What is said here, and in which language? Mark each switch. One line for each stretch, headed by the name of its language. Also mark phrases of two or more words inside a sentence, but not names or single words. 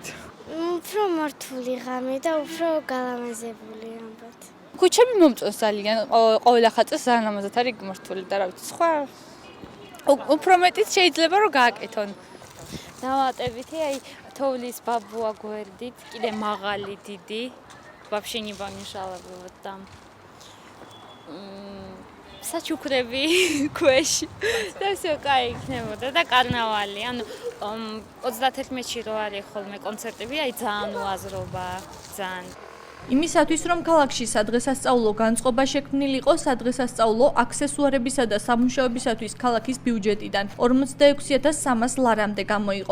Georgian: უფრო მართული ღამე და უფრო გალამაზებული ამბობთ. ქუჩები მომწონს ძალიან, ყოველ ახალწელს ძალიან ლამაზად არის გმართული და რა ვიცი, სხვა უფრო მეტიც შეიძლება რომ გააკეთონ. დავატებითი, აი თოვლის ბაბუა გვერდით, კიდე მაღალი დიდი,
Russian: вообще не помешало бы вот там.
Georgian: საჩუქრები ქვეში და всё кай იქნებოდა და კარნავალი. ანუ 31-ში რო არის ხოლმე კონცერტები, აი ძალიან უაზრობა, ძალიან იმისათვის, რომ ქალაქში სადღესასწაულო განწყობა შექმნილიყო, სადღესასწაულო აქსესუარებისა და სამუშაოებისათვის ქალაქის ბიუჯეტიდან 46,300 ლარამდე გამოიყო.